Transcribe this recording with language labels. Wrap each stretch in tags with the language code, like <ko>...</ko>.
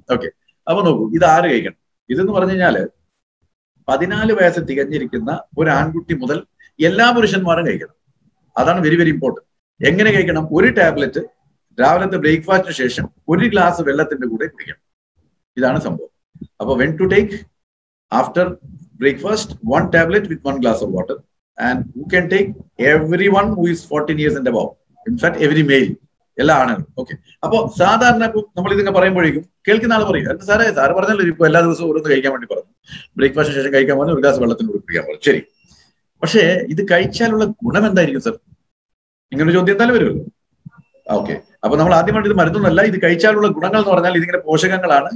<ml>Okay, അപ്പൊ നോക്കൂ, ഇത് ആര് കഴിക്കണം? ഇതെന്ന് പറഞ്ഞു കഴിഞ്ഞാല് 14 വയസ്സ് തികഞ്ഞിരിക്കുന്ന ഒരു ആൺകുട്ടി മുതൽ എല്ലാ പുരുഷന്മാരും കഴിക്കണം. അതാണ്</ml> <en>Very very important.</en> <ml>എങ്ങനെ കഴിക്കണം? ഒരു ടാബ്ലറ്റ് രാവിലത്തെ ബ്രേക്ക്ഫാസ്റ്റിന് ശേഷം 1 ഗ്ലാസ് വെള്ളത്തിന്റെ കൂടെ കുടിക്കണം. ഇതാണ് സംഭവം.</ml> <en>അപ്പൊ when to take after breakfast 1 tablet with 1 glass of water, and who can take? Everyone who is 14 years and above. In fact, every male.</en> <ml>എല്ലാ ആണുങ്ങളും. ഓക്കെ, അപ്പൊ സാധാരണ നമ്മൾ ഇതിങ്ങനെ പറയുമ്പോഴേക്കും കേൾക്കുന്ന ആൾ പറയും, എന്താ സാറ് പറഞ്ഞല്ലോ ഇപ്പൊ എല്ലാ ദിവസവും ഓരോന്ന് കഴിക്കാൻ വേണ്ടി പറഞ്ഞു, ബ്രേക്ക്ഫാസ്റ്റിന് ശേഷം കഴിക്കാൻ പറഞ്ഞു, 1 ഗ്ലാസ് വെള്ളത്തിന് കൂടെ കുടിക്കാൻ പറഞ്ഞു. ശരി, പക്ഷേ ഇത് കഴിച്ചാലുള്ള ഗുണം എന്തായിരിക്കും സർ? ഇങ്ങനൊരു ചോദ്യം എന്തായാലും വരുമല്ലോ. ഓക്കെ, അപ്പൊ നമ്മൾ ആദ്യമായിട്ട് ഇത് മരുന്നൊന്നുമല്ല, ഇത് കഴിച്ചാലുള്ള ഗുണങ്ങൾ എന്ന് പറഞ്ഞാൽ ഇതിങ്ങനെ പോഷകങ്ങളാണ്.</ml>